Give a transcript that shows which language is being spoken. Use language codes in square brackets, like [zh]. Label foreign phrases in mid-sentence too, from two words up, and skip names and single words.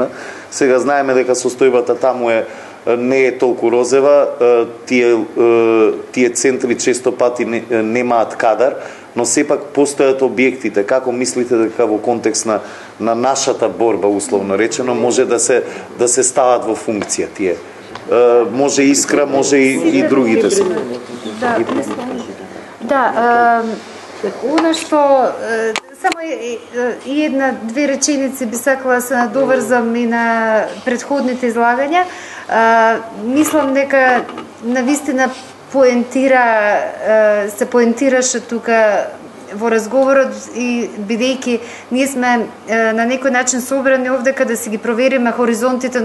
[mk] Сега знаеме дека состојбата таму не е толку розева, тие центри често пати немаат кадар, но сепак постојат објектите. Како мислите дека во контекст на нашата борба, условно речено, може да се стават во функција тие Може Искра, може и другите се. Да, [sr] ono što samo i [mk] една-две реченици би сакала да се надоврзам и на предходните излагања. Мислам дека навистина се поентираше тука во разговорот и бидејќи ние сме на некој начин собрани овдека да си ги провериме хоризонтите